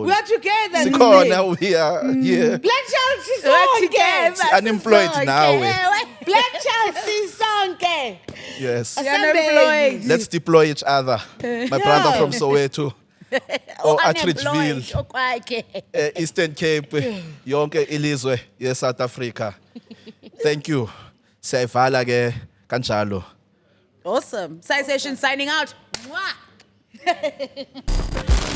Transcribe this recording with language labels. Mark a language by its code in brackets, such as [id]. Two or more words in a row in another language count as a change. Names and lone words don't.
[en] We are together. Sikhona, we are here. Black child sisonke. Unemployed now. Black child sisonke. Yes. Unemployed. Let's deploy each other. My brother from Soweto. or Atteridgeville, [zu] okwakhe. Eastern Cape, yonke ilizwe ye-South Africa. [en] Thank you. [zu] Siyayivala ke kanjalo. [en] Awesome. Side session signing out. Mwah.